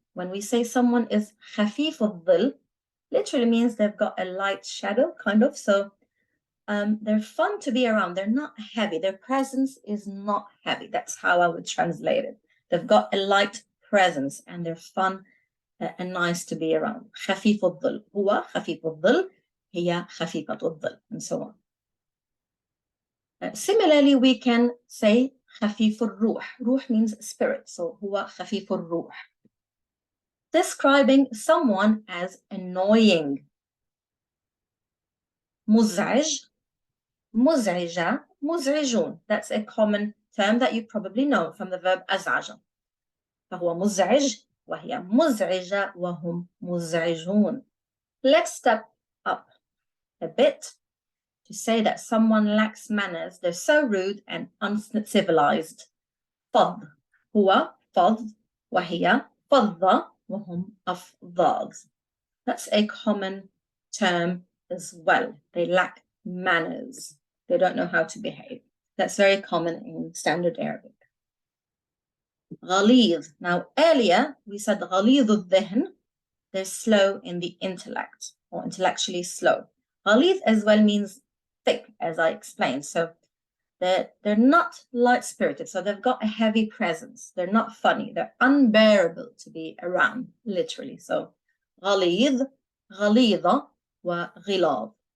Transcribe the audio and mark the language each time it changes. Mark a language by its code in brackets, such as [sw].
[en] When we say someone is [ar] خفيف الظل, [en] literally means they've got a light shadow, kind of. So they're fun to be around. They're not heavy. Their presence is not heavy. That's how I would translate it. They've got a light presence and they're fun and nice to be around. [ar] خفيف الظل. هو خفيف الظل. هي خفيفة الظل. [en] And so on. Similarly, we can say [ar] خفيف الروح. [en] روح means spirit, so [ar] هو خفيف الروح. [en] Describing someone as annoying. [ar] مزعج, مزعجة, مزعجون. [en] That's a common term that you probably know from the verb أزعج. [ar] فهو مزعج وهي مزعجة وهم مزعجون. [en] Let's step up a bit to say that someone lacks manners. They're so rude and uncivilized. [ar] فظ هو فظ وهي فظة وهم أفظاظ. [en] That's a common term as well. They lack manners. They don't know how to behave. That's very common in standard Arabic. [ar] غليظ. [en] Now, earlier we said [ar] غليظ الذهن. [en] They're slow in the intellect or intellectually slow. غليظ as well means thick, as I explained. So they're not light-spirited, so they've got a heavy presence. They're not funny. They're unbearable to be around, literally. [ar] So غليظ, غليظة, وغلاظ.